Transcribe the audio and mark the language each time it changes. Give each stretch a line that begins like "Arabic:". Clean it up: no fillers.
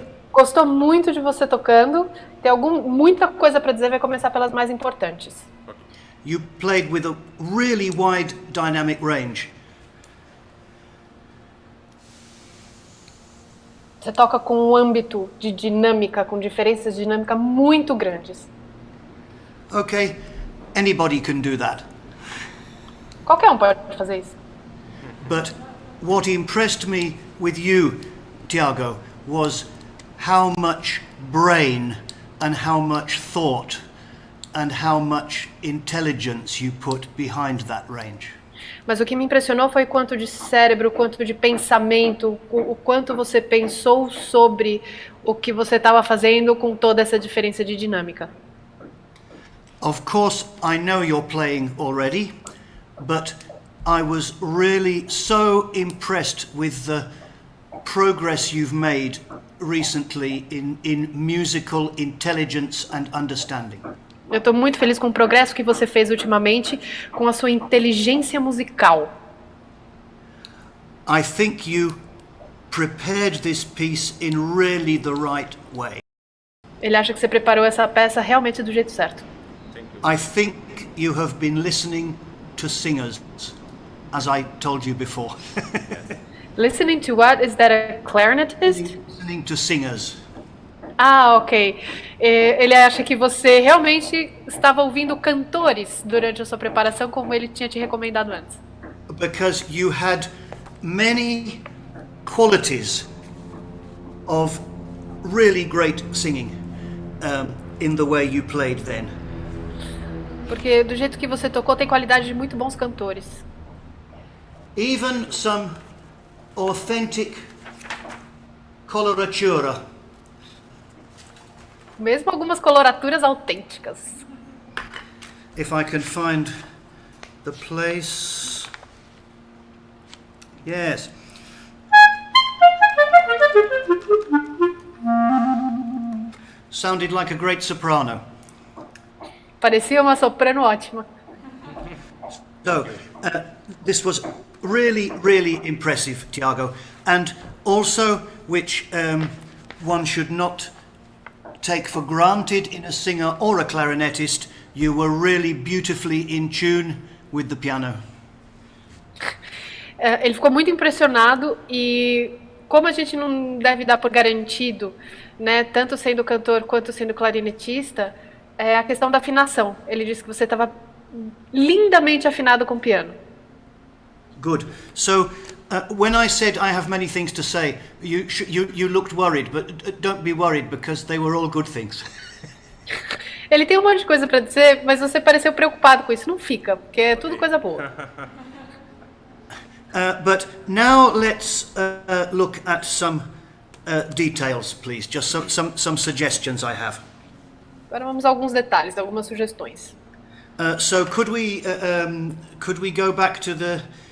Portuguese: que gostou muito de você tocando. Tem muita coisa para dizer, vai começar pelas mais importantes.
English: You played with a really wide dynamic range.
Portuguese: Você toca com um âmbito de dinâmica, com diferenças de dinâmica muito grandes.
English: Okay, anybody can do that.
Portuguese: Qualquer um pode fazer isso.
English: But what impressed me with you, Tiago, was how much brain and how much thought and how much intelligence you put behind that range.
Portuguese: Mas o que me impressionou foi quanto de cérebro, quanto de pensamento, o quanto você pensou sobre o que você estava fazendo com toda essa diferença de dinâmica.
English: Of course, I know you're playing already, but I was really so impressed with the progress you've made recently in musical intelligence and understanding.
Portuguese: Eu estou muito feliz com o progresso que você fez ultimamente com a sua inteligência musical.
English: I think you prepared this piece in really the right way.
Portuguese: Ele acha que você preparou essa peça realmente do jeito certo.
English: I think you have been listening to singers, as I told you before. Listening to what? Is that a clarinetist? Listening to singers. Ah, ok.
Portuguese: Ele acha que você realmente estava ouvindo cantores durante a sua preparação, como ele tinha te recomendado antes.
English: Because you had many qualities of really great singing in the way you played then.
Portuguese: Porque do jeito que você tocou, tem qualidade de muito bons cantores.
English: Even some authentic coloratura.
Portuguese: Mesmo algumas coloraturas autênticas.
English: If I can find the place. Yes. Sounded like a great soprano.
Portuguese: Parecia uma soprano ótima.
English: So, this was really, really impressive, Tiago. And also, which one should not take for granted in a singer or a clarinetist, you were really beautifully in tune with the piano.
Portuguese: Ele ficou muito impressionado e como a gente não deve dar por garantido, né, tanto sendo cantor quanto sendo clarinetista, é a questão da afinação. Ele disse que você estava lindamente afinado com o piano.
English: Good. So, when I said I have many things to say, you looked worried, but don't be worried because they were all good things.
Portuguese: Ele tem um monte de coisa para dizer, mas você pareceu preocupado com isso. Não fica, porque é tudo coisa boa.
English: But now let's look at some details, please. Just some suggestions I have.
Portuguese: Agora vamos a alguns detalhes, algumas sugestões.
English: So could we go back to the?